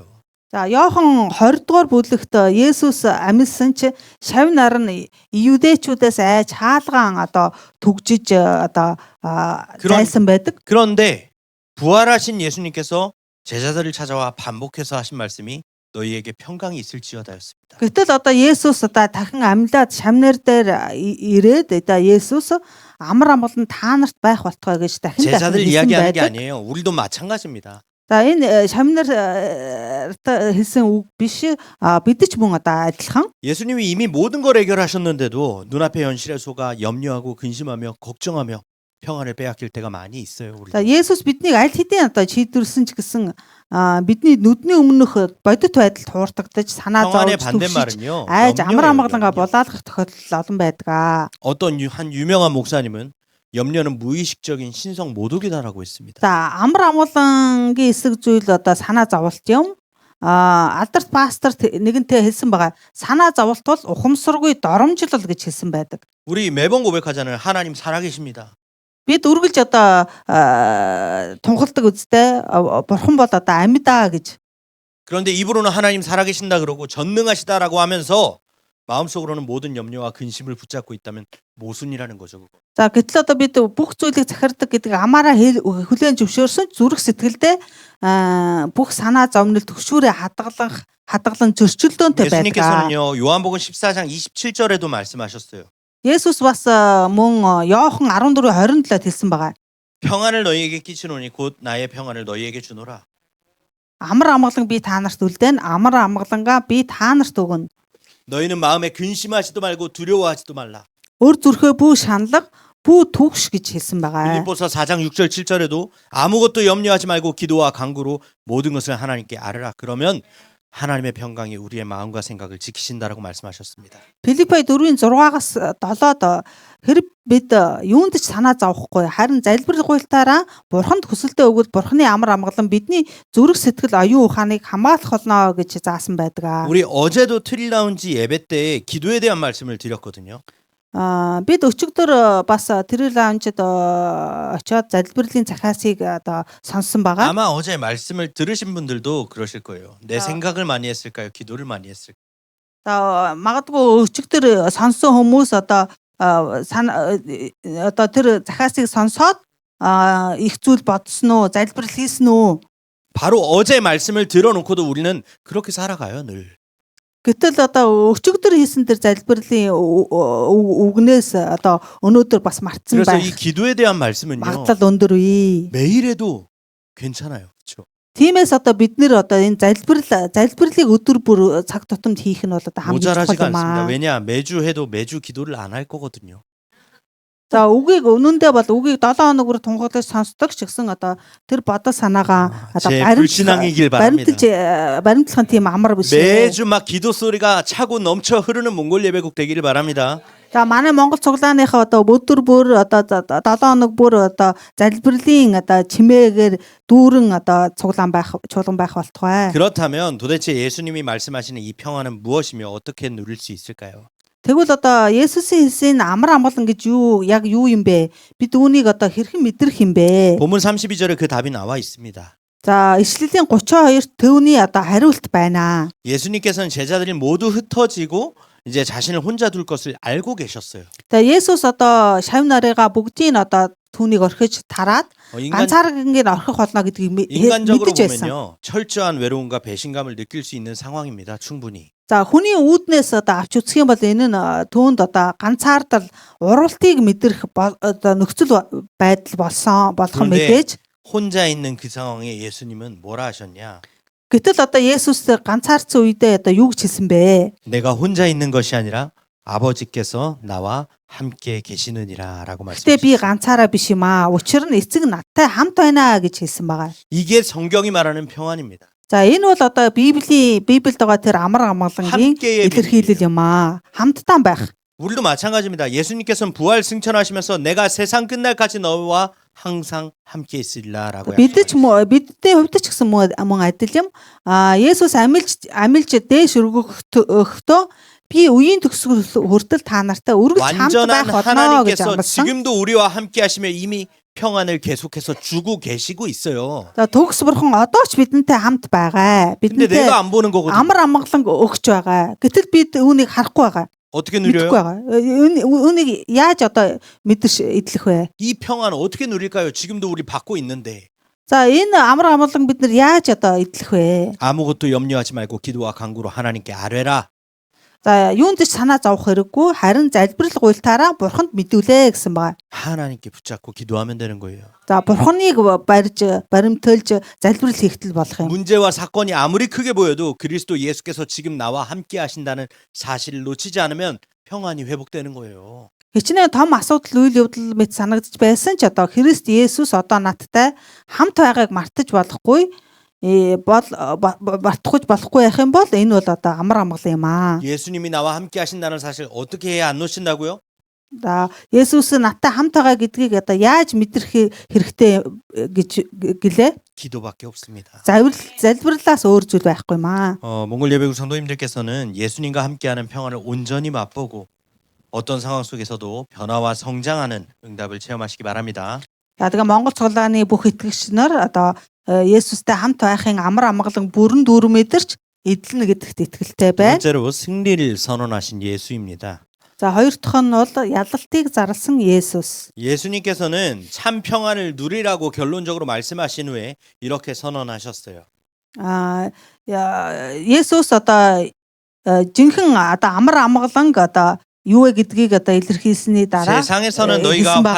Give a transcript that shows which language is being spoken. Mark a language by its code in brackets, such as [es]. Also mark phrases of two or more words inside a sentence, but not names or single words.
[mn] За Иохан 20 дугаар бүлэгт Есүс амьсан чи шавь нар нь юудэчүүдээс айж хаалгаан одоо түгжиж одоо зайлсан байдаг. [ko] 그런데 부활하신 예수님께서 제자들을 찾아와 반복해서 하신 말씀이 너희에게 평강이 있을지어다였습니다. [mn] Гэтэл одоо Есүс одоо дахин амьлаад шавнар дээр ирээд одоо Есүс амар амгалан та нарт байх болтгой гэж дахин [ko] 제자들 [mn] хэлсэн [ko] 이야기하는 게 [mn] байдаг. [ko] 아니에요. 우리도 마찬가지입니다. [mn] За энэ шавнар хэлсэн үг биш бид ч мөн одоо адилхан. [ko] 예수님이 이미 모든 걸 해결하셨는데도 눈앞의 현실에 속아 염려하고 근심하며 걱정하며 평안을 빼앗길 때가 많이 있어요. 우리. [mn] За Есүс биднийг аль хэдийн одоо шийдвэрлсэн ч гэсэн бидний нүдний өмнөх бодит байдалд хуурдагдаж санаа [ko] 평안의 [mn] зовж түгшиж [ko] 반대말은요. [mn] айж амар амгалангаа [ko] 염려예요. [mn] булаалгах тохиолдол олон байдаг. [ko] 어떤 한 유명한 목사님은 염려는 무의식적인 신성 모독이다라고 했습니다. [mn] За амар амгалангийн эсрэг зүйл одоо санаа зовлт юм. Алдарт пастор нэгэнтээ хэлсэн байгаа. Санаа зовлт бол ухамсаргүй доромжлол гэж хэлсэн байдаг. [ko] 우리 매번 고백하잖아요. 하나님 살아계십니다. [mn] Бид үргэлж одоо тунхалдаг үстэй бурхан бол одоо амьдаа гэж. [ko] 그런데 입으로는 하나님 살아계신다 그러고 전능하시다라고 하면서 마음속으로는 모든 염려와 근심을 붙잡고 있다면 모순이라는 거죠. 그거. [mn] За гэтэл одоо бид бүх зүйлийг захирдаг гэдэг амаараа хүлээн зөвшөөрсөн зүрх сэтгэлдээ бүх санаа зовнил төгшүүрээ хадгалан зөрчилдөөнтэй байдаг. [ko] 예수님께서는요. 요한복음 14장 27절에도 말씀하셨어요. [mn] Есүс бас мөн Иохан 14:27-д хэлсэн байгаа. [ko] 평안을 너희에게 끼치노니 곧 나의 평안을 너희에게 주노라. [mn] Амар амгалан би та нарт үлдээн амар амгалангаа би та нарт өгнө. [ko] 너희는 마음에 근심하지도 말고 두려워하지도 말라. [mn] Өр зүрхөө бүү шаналга, бүү түгш гэж хэлсэн байгаа. [ko] 빌립보서 4장 6절 7절에도 아무것도 염려하지 말고 기도와 간구로 모든 것을 하나님께 아뢰라. 그러면 하나님의 평강이 우리의 마음과 생각을 지키신다라고 말씀하셨습니다. [mn] Филиппо 4:6-аас 7-д хэрэг бид юунд ч санаа зовхгүй харин залбирлгуйлтаараа бурханд хүсэлтээ өгвөл бурханы амар амгалан бидний зүрх сэтгэл оюун ухааныг хамгаалах болно гэж заасан байдаг. [ko] 우리 어제도 트릴라운지 예배 때 기도에 대한 말씀을 드렸거든요. [mn] Бид өчигдөр бас тэр лаунжид очиод залбирлын захаасыг одоо сонссон байгаа. [ko] 아마 어제 말씀을 들으신 분들도 그러실 거예요. 내 생각을 많이 했을까요? 기도를 많이 했을까요? [mn] За магадгүй өчигдөр сонссон хүмүүс одоо тэр захаасыг сонсоод их зүйл бодсон уу, залбирал хийсэн үү? [ko] 바로 어제 말씀을 들어놓고도 우리는 그렇게 살아가요, 늘. [mn] Гэтэл одоо өчигдөр хийсэн тэр залбирлын үгнээс одоо өнөөдөр бас мартсан [ko] 그래서 이 [mn] байх. [ko] 기도에 대한 말씀은요. [mn] Магадлал өндөр үе. [ko] 매일 해도 괜찮아요. 그렇죠? [mn] Тиймээс одоо бид нэр одоо энэ залбирлыг өдөр бүр цаг тутамд хийх нь бол одоо хамгийн [ko] 모자라지가 [mn] чухал юм [ko] 않습니다. [mn] аа. [ko] 왜냐? 매주 해도 매주 기도를 안 할 거거든요. [mn] За үгийг үнэндээ бол үгийг 7 хоног бүр тунхаглаж сонсдог ч гэсэн одоо тэр бодол санаагаа одоо [ko] 제 불신앙이길 바랍니다. [mn] баримтлахын тийм амар биш. [ko] 매주 막 기도 소리가 차고 넘쳐 흐르는 몽골 예배국 되기를 바랍니다. [mn] За манай Монгол цуглааныхаа одоо өдөр бүр одоо 7 хоног бүр одоо залбирлын одоо чимээгээр дүүрэн одоо чуулган байх болтугай. [ko] 그렇다면 도대체 예수님이 말씀하시는 이 평안은 무엇이며 어떻게 누릴 수 있을까요? [mn] Тэгвэл одоо Есүсийн хэлсэн амар амгалан гэж яг юу юм бэ? Бид үүнийг одоо хэрхэн мэдрэх юм бэ? [ko] 본문 32절에 그 답이 나와 있습니다. [mn] За ишлэлийн 32-т төвний одоо хариулт байна. [ko] 예수님께서는 제자들이 모두 흩어지고 이제 자신을 혼자 둘 것을 알고 계셨어요. [mn] За Есүс одоо шав нарыгаа бүгдийг одоо түүнийг орхиж тараад [ko] 인간, [mn] ганцааргийн орхих болно гэдгийг [ko] 인간적으로 [mn] мэдэж байсан. [ko] 보면요. 철저한 외로움과 배신감을 느낄 수 있는 상황입니다. 충분히. [mn] За хүний үүднээс одоо авч үзэх юм бол энэ нь түүнд одоо ганцаардал уралтыг мэдрэх одоо нөхцөл байдал болох нь [ko] 그런데 [mn] мэдээж. [ko] 혼자 있는 그 상황에 예수님은 뭐라 하셨냐? [mn] Гэтэл одоо Есүс ганцаарцсан үедээ одоо юу гэж хэлсэн бэ? [ko] 내가 혼자 있는 것이 아니라 아버지께서 나와 함께 계시느니라라고 [mn] Гэтэ [ko] 말씀하셨어요. [mn] би ганцаараа биш юм аа. Учир нь эцэг надтай хамт байна гэж хэлсэн байгаа. [ko] 이게 성경이 말하는 평안입니다. [mn] За энэ бол одоо Библиэд байгаа тэр амар амгалангийн [ko] 함께의 [mn] илэрхийлэл юм аа. Хамтдаа байх. [ko] 우리도 마찬가지입니다. 예수님께서는 부활 승천하시면서 내가 세상 끝날까지 너와 항상 함께 있으리라라고 [mn] Бид ч бидний хувьд ч гэсэн мөн адил юм. Есүс амилж дээш өргөхдөө би үеийн төгсгөл хүртэл та нартай үргэлж хамт [ko] 완전한 [mn] байх болно гэж [ko] 하나님께서 [mn] амласан. [ko] 지금도 우리와 함께 하시며 이미 평안을 계속해서 주고 계시고 있어요. [mn] За төгс бурхан одоо ч бидэнтэй хамт байгаа. [ko] 근데 [mn] Бидэнтэй [ko] 내가 안 보는 거거든요. [mn] амар амгалан өгч байгаа. Гэтэл бид үүнийг харахгүй байгаа. [ko] 어떻게 [mn] Мэдхгүй [ko] 누려요? [mn] байгаа. Үүнийг яаж одоо мэдэрч идэх вэ? [ko] 이 평안 어떻게 누릴까요? 지금도 우리 받고 있는데. [mn] За энэ амар амгалан бид нар яаж одоо идэх вэ? [ko] 아무것도 염려하지 말고 기도와 간구로 하나님께 아뢰라. [mn] За юунд ч санаа зовох хэрэггүй харин залбирал гуйлтаараа бурханд мэдүүлээ гэсэн байгаа. [ko] 하나님께 붙잡고 기도하면 되는 거예요. [mn] За бурханыг баримтуулж залбирал хийхтэл болох юм. [ko] 문제와 사건이 아무리 크게 보여도 그리스도 예수께서 지금 나와 함께 하신다는 사실을 놓치지 않으면 평안이 회복되는 거예요. [mn] Хичнээн том асуудал үйл явдал мэт санагдаж байсан ч одоо Христ Есүс одоо надтай хамт байгааг мартаж болохгүй мартахгүй байх юм бол энэ бол одоо амар амгалан юм аа. [ko] 예수님이 나와 함께 하신다는 사실 어떻게 해야 안 놓친다고요? [mn] За Есүс надтай хамт байгаа гэдгийг одоо яаж мэдрэх хэрэгтэй гэж гэлээ. [ko] 기도밖에 없습니다. [mn] залбирлаас өөр зүйл байхгүй юм аа. [ko] 몽골 예배국 성도님들께서는 예수님과 함께하는 평안을 온전히 맛보고 어떤 상황 속에서도 변화와 성장하는 응답을 체험하시기 바랍니다. [mn] За тэгээ Монгол цуглааны бүх итгэгч нар одоо Есүстэй хамт байхын амар амгалан бүрэн дүүрэн мэдэрч эдлэнэ гэдэгт итгэлтэй байна. [ko] 번째로 승리를 선언하신 예수입니다. [mn] За хоёр дахь нь бол ялалтыг зарласан Есүс. [ko] 예수님께서는 참 평안을 누리라고 결론적으로 말씀하신 후에 이렇게 선언하셨어요. [mn] Есүс одоо жинхэнэ одоо амар амгалан одоо юу вэ гэдгийг одоо илэрхийлсэний дараа [ko] 세상에서는 너희가 [mn] хэлсэн байгаа.